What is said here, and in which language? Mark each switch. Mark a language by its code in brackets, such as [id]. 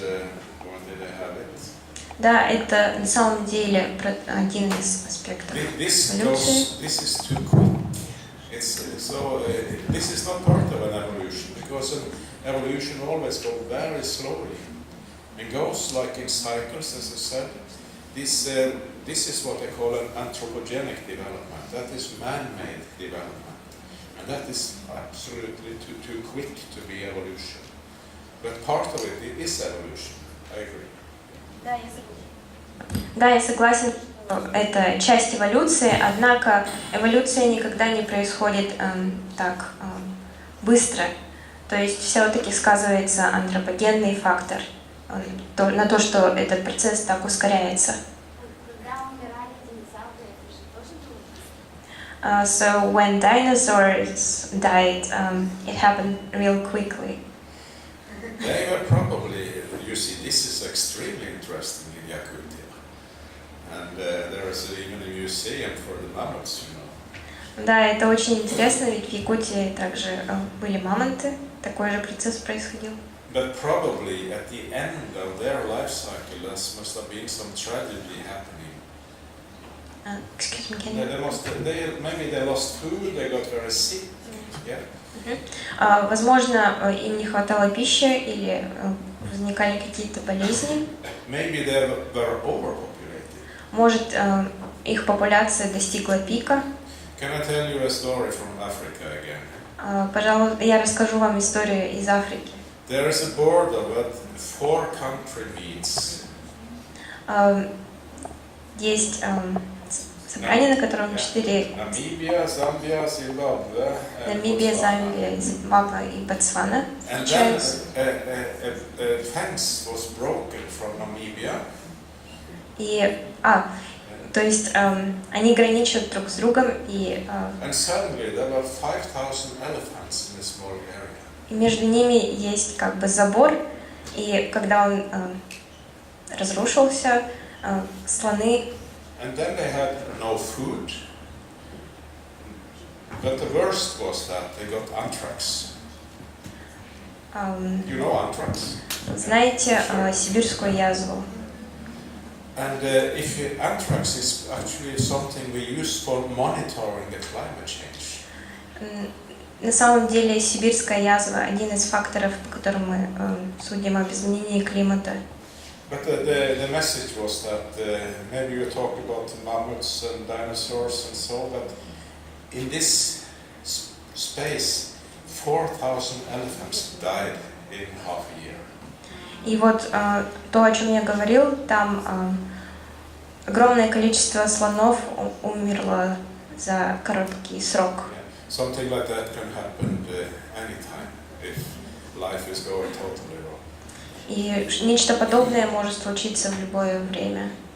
[en] Where did I have it? [ru] Да, это на самом деле один из аспектов эволюции. [en] This is too quick. This is not part of an evolution, because an evolution always goes very slowly and goes like in cycles, as I said. This is what I call an anthropogenic development. That is man-made development, and that is absolutely too quick to be evolution. But part of it is evolution. I agree. [ru] Да, я согласен, что это часть эволюции, однако эволюция никогда не происходит так быстро. То есть все-таки сказывается антропогенный фактор на то, что этот процесс так ускоряется. Когда умирали динозавры, это же тоже было быстро. [en] So when dinosaurs died, it happened real quickly. They were probably, you see, this is extremely interesting in Yakutia. And there is even a museum for the mammoths, you know. [ru] Да, это очень интересно, ведь в Якутии также были мамонты, такой же процесс происходил. [en] But probably at the end of their life cycle, there must have been some tragedy happening. Excuse me, can you... Maybe they lost food, they got very sick. Yeah. [ru] Возможно, им не хватало пищи или возникали какие-то болезни. [en] Maybe they were overpopulated. [ru] Может, их популяция достигла пика. [en] Can I tell you a story from Africa again? [ru] Пожалуй, я расскажу вам историю из Африки. [en] There is a border with 4 country meets. [ru] Есть собрание, на котором 4... [en] Namibia, Zambia, Zimbabwe. [ru] Намибия, Замбия, Зимбабве и Ботсвана [en] And then [ru] встречаются. [en] a fence was broken from Namibia. [ru] И, то есть они граничат друг с другом, и [en] And suddenly there were 5,000 elephants in a small area. [ru] между ними есть как бы забор, и когда он разрушился, слоны... [en] And then they had no food. But the worst was that they got anthrax. You know anthrax? [ru] Знаете сибирскую язву? [en] And anthrax is actually something we use for monitoring the climate change. [ru] На самом деле сибирская язва один из факторов, по которым мы судим об изменении климата. [en] But the message was that maybe you talk about mammoths and dinosaurs and so, but in this space, 4,000 elephants died in half a year. [ru] И вот то, о чем я говорил, там огромное количество слонов умерло за короткий срок. [en] Yeah. Something like that can happen anytime if life is going totally wrong. [ru] И нечто подобное может случиться в любое время.